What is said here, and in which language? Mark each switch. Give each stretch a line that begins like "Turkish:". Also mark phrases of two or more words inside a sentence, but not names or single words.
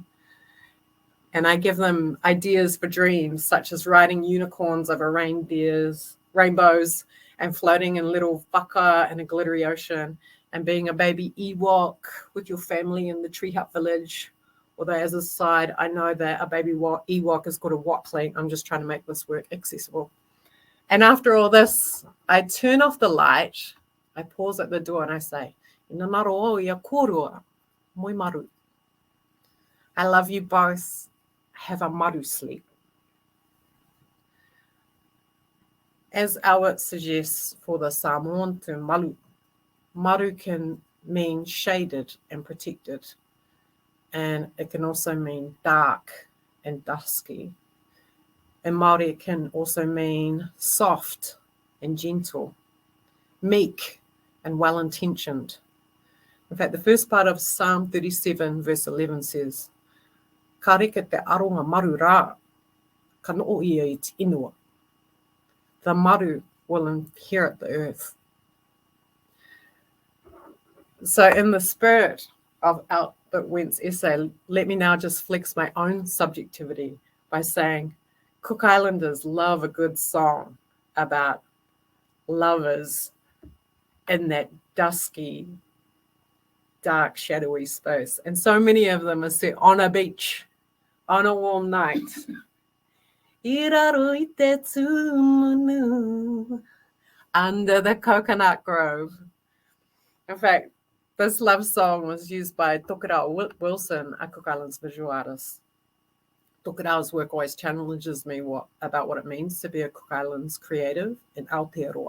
English: And I give them ideas for dreams, such as riding unicorns over rainbows, and floating in little whaka in a glittery ocean, and being a baby Ewok with your family in the Tree Hut village. Although, as a side, I know that a baby Ewok is called a Wokling. I'm just trying to make this work accessible. And after all this, I turn off the light, I pause at the door, and I say,
Rarotongan: "Ina maro o ia korua, moi maru."
English: I love you both. Have a maru sleep. As Albert suggests for the Samoan term malu, maru can mean shaded and protected, and it can also mean dark and dusky. In Māori, it can also mean soft and gentle, meek and well-intentioned. In fact, the first part of Psalm 37, verse 11 says,
Rarotongan: "Ka reka te aronga maru rā, ka noo ia I te inua."
English: The maru will inherit the earth. So in the spirit of Albert Wendt's essay, let me now just flex my own subjectivity by saying Cook Islanders love a good song about lovers in that dusky, dark, shadowy space. And so many of them are set on a beach, on a warm night.
Rarotongan: Iraro I te tūmunu,
English: under the coconut grove. In fact, this love song was used by Tokelau Wilson, a Cook Islands visual artist. Tokelau's work always challenges me about what it means to be a Cook Islands creative in Aotearoa.